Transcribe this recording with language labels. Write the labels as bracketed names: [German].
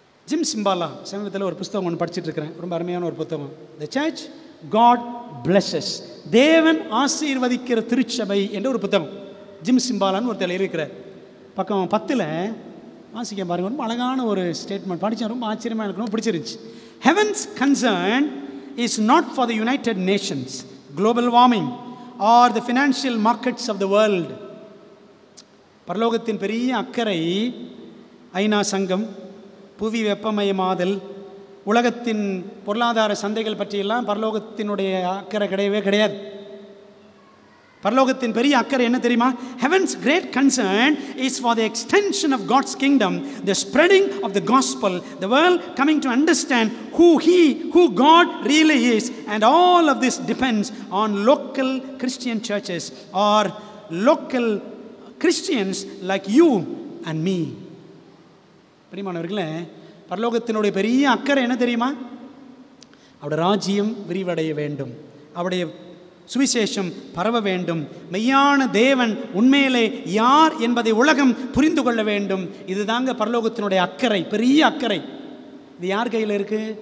[Tamil] Gym சிம்பாலா சமீபத்தில் ஒரு புத்தகம் ஒன்று படிச்சுட்டு இருக்கிறேன், ரொம்ப அருமையான ஒரு புத்தகம். த சர்ச் காட் பிளஸஸ், தேவன் ஆசீர்வதிக்கிற திருச்சபை என்ற ஒரு புத்தகம். ஜிம் சிம்பாலான்னு ஒருத்தர் இருக்கிறார். பக்கம் 10 வாசிக்க பாருங்க, ரொம்ப அழகான ஒரு ஸ்டேட்மெண்ட் படித்தேன், ரொம்ப ஆச்சரியமாக எனக்கு ரொம்ப பிடிச்சிருந்துச்சு. [English] Heaven's concern is not for the United Nations, global warming or the financial markets of the world. [Tamil] பரலோகத்தின் பெரிய அக்கறை ஐநா சங்கம், புவி வெப்பமயமாதல், உலகத்தின் பொருளாதார சந்தைகள் பற்றியெல்லாம் பரலோகத்தினுடைய அக்கறை கிடையவே கிடையாது. பரலோகத்தின் பெரிய அக்கறை என்ன தெரியுமா? [English] Heaven's great concern is for the extension of God's kingdom, the spreading of the gospel, the world coming to understand who God really is, and all of this depends on local Christian churches or local Christians like you and me. [Tamil] பிரியமானவர்களே, பரலோகத்தினுடைய பெரிய அக்கறை என்ன தெரியுமா? அவருடைய ராஜ்யம் விரிவடைய வேண்டும், அவருடைய சுவிசேஷம் பரவ வேண்டும், மெய்யான தேவன் உண்மையிலே யார் என்பதை உலகம் புரிந்து கொள்ள வேண்டும். இதுதாங்க பரலோகத்தினுடைய அக்கறை, பெரிய அக்கறை. இது யார் கையில் இருக்கு?